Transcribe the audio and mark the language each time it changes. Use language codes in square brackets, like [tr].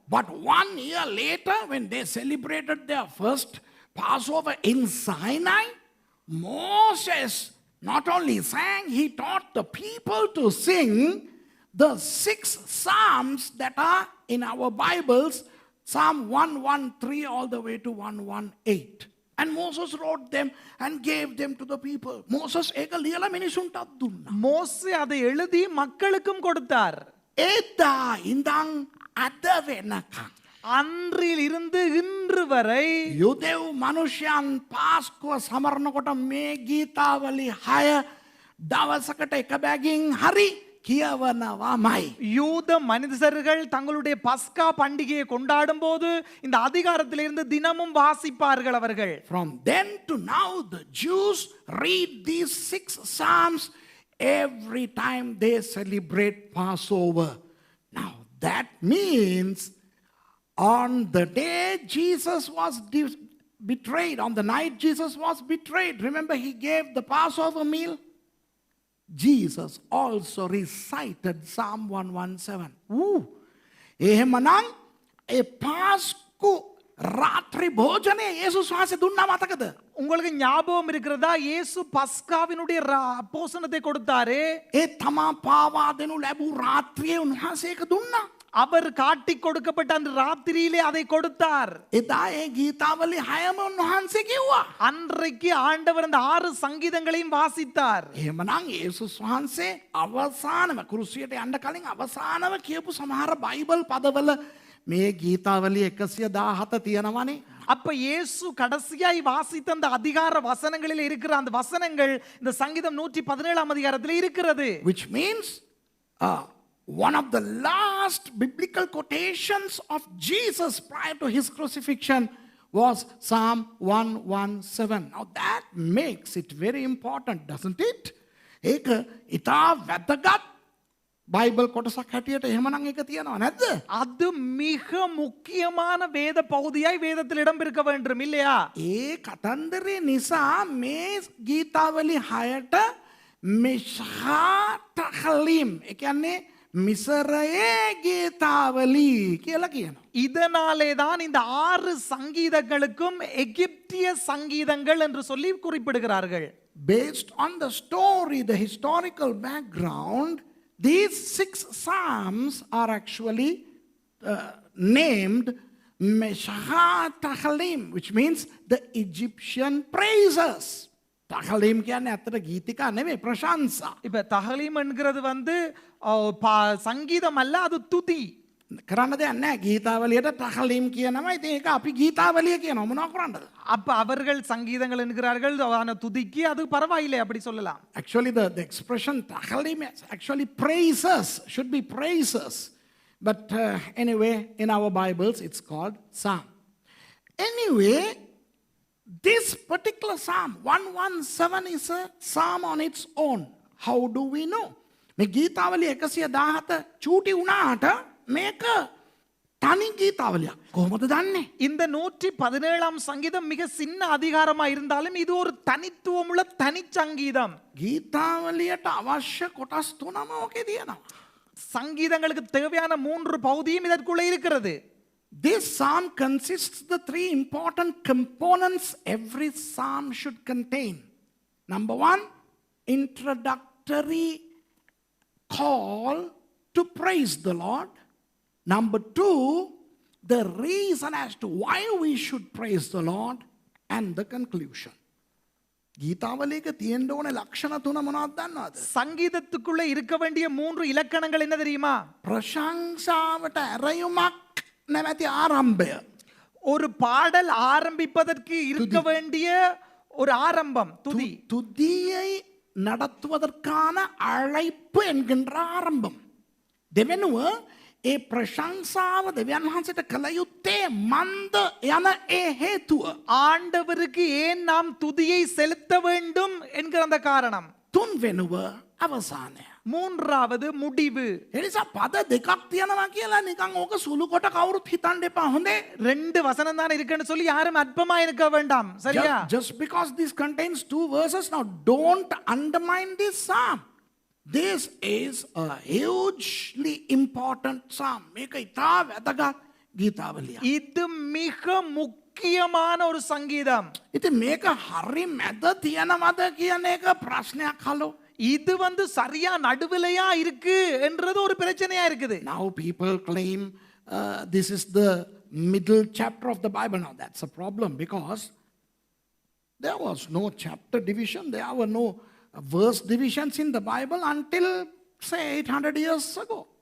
[en] But 1 year later when they celebrated their first Passover in Sinai, Moses not only sang, he taught the people to sing the 6 psalms that are in our Bibles, Psalm 113 all the way to 118. And Moses wrote them and gave them to the people. [si] Moses ඒක ලියලා මිනිසුන්ට දුන්නා. [ta] மோசே அதை எழுதி மக்களுக்கும் கொடுத்தார். [si] එදා ඉඳන් අද වෙනකම් [ta] அன்றில் இருந்து இன்று வரை [si] යුදෙව් මනුෂ්‍යයන් පාස්කුව සමරනකොට මේ ගීතාවලි 6 දවසකට එක බැගින් හරි කියවනවාමයි. [ta] யூத மனிதர்கள் தங்களுடைய பஸ்கா பண்டிகையை கொண்டாடும் போது இந்த அதிகாரத்திலிருந்து தினமும் வாசிப்பார்கள் அவர்கள். [en] From then to now the Jews read these 6 psalms every time they celebrate Passover. Now that means on the day Jesus was betrayed, on the night Jesus was betrayed, remember he gave the Passover meal? Jesus also recited Psalm 117. [si] එහෙමනම් ඒ පාස්කු රාත්‍රී භෝජනය යේසුස් වහන්සේ දුන්නා මතකද? [ta] உங்களுக்கு ஞாபகம் இருக்கிறதா? இயேசு பஸ்காவினுடைய போசனத்தை கொடுத்தாரே. [si] ඒ තමා පාවා දෙනු ලැබූ රාත්‍රියේ උන්වහන්සේ ඒක දුන්නා. [ta] அவர் காட்டி கொடுக்கப்பட்ட அந்த ராத்திரியிலே அதை கொடுத்தார். [si] එදා ඒ ගීතාවලි 6ම උන්වහන්සේ කිව්වා. [ta] அன்றைக்கு ஆண்டவர் அந்த 6 சங்கீதங்களையும் வாசித்தார். [si] එහෙමනම් යේසුස් වහන්සේ අවසානම කුරුසියට යන්න කලින් අවසානව කියපු සමහර බයිබල් පදවල මේ ගීතාවලි 117 තියෙනවනේ. [ta] அப்ப இயேசு கடைசியாய் வாசித்த அந்த அதிகார வசனங்களில் இருக்கிற அந்த வசனங்கள் இந்த சங்கீதம் 117ஆம் அதிகாரத்தில் இருக்கிறது. [en] Which means one of the last biblical quotations of Jesus prior to his crucifixion was Psalm 117. Now that makes it very important, doesn't it? [si] ඒක ඉතා වැදගත් බයිබල් කොටසක් හැටියට එහෙමනම් ඒක තියනවා නැද්ද? [ta] அது மிக முக்கியமான வேத பகுதியாய் வேதத்தில் இடம் பெருக்க வேண்டும் இல்லையா? [si] ඒ කතන්දරේ නිසා මේ ගීතාවලි 6ට මෙෂාතහලිම් ඒ කියන්නේ මිසරයේ ගීතාවලි කියලා කියනවා. [ta] இதனாலே தான் இந்த 6 சங்கீதங்களுக்கும் எகிப்திய சங்கீதங்கள் என்று சொல்லி குறிப்பிடுகிறார்கள். [en] Based on the story, the historical background, these 6 psalms are actually named Meshahalim, which means the Egyptian praises. [si] தகலீம் කියන්නේ අතට ගීතිකා නෙමෙයි ප්‍රශංසා. [ta] இப்ப தகலீம் என்கிறது வந்து சங்கீதம் அல்ல, அது துதி. [si] කරන්න දෙයක් නැහැ. ගීතාවලියට තහලීම් කියනවා. ඉතින් ඒක අපි ගීතාවලිය කියනවා. මොනවා කරන්නද? [ta] அப்ப அவர்கள் சங்கீதங்கள் என்கிறார்கள், ஆனா துதிக்கு அது பரவாயில்லை அப்படி சொல்லலாம். [en] Actually the expression தகலீம் actually praises, should be praises. But anyway, in our Bibles it's called psalm. Anyway, this particular psalm 117 is a psalm on its own. How do we know? [si] මේ ගීතාවලිය 117 චූටි වුණාට මේක තනි ගීතාවලියක්. කොහොමද දන්නේ? [ta] இந்த 117ஆம் சங்கீதம் மிக சின்ன அதிகாரமா இருந்தாலும் இது ஒரு தனித்துவமுள்ள தனிச்சங்கீதம். [si] ගීතාවලියට අවශ්‍ය කොටස් තුනම ඔකේ තියෙනවා. [ta] சங்கீதங்களுக்கு தேவையான 3 பகுதியும் இதற்குள்ளே இருக்கிறது. [en] This psalm consists the three important components every psalm should contain. Number one, introductory call to praise the Lord. Number two, the reason as to why we should praise the Lord. And the conclusion. [si] ගීතාවලියක තියෙන්න ඕනේ ලක්ෂණ තුන මොනවද දන්නවද? [ta] சங்கீதத்துக்குள்ளே இருக்க வேண்டிய 3 இலக்கணங்கள் என்ன தெரியுமா? [si] ප්‍රශංසාවට ඇරයුමක් නැමැති ආරම්භය. [ta] ஒரு பாடல் ஆரம்பிப்பதற்கு இருக்க வேண்டிய ஒரு ஆரம்பம், துதி. துதியை நடத்துவதற்கான அழைப்பு என்கின்ற ஆரம்பம். [si] දෙවෙනුව ඒ ප්‍රශංසාව දෙවියන් වහන්සේට කළ යුත්තේ මන්ද යන ඒ හේතුව. [ta] ஆண்டவருக்கு ஏன் நாம் துதியை செலுத்த வேண்டும் என்கிற அந்த காரணம். [si] තුන්වෙනුව අවසානය. [ta] மூன்றாவது முடிவு. [si] එනිසා පද දෙකක් තියෙනවා කියලා නිකන් ඕක සුළු කොට කවුරුත් හිතන්න එපා. හොඳේ? [ta] 2 வசனம் தான் இருக்குன்னு சொல்லி யாரும் அற்பமா இருக்க வேண்டாம். சரியா? [en] Just because this contains 2 verses, now don't undermine this psalm. This is a hugely important psalm. [si] මේක ඉතා වැදගත් ගීතාවලියක්. [ta] இது மிக முக்கியமான ஒரு சங்கீதம். [si] ඉතින් මේක හරි මැද තියනවද කියන එක ප්‍රශ්නයක් හලෝ. [ta] இது சரியா நடுவிலையா இருக்கு என்றது ஒரு பிரச்சனையா இருக்குது. [en] Now people claim this is the middle chapter of the Bible. Now that's a problem because there was no chapter division. There were no verse divisions in the Bible until say 800 years ago.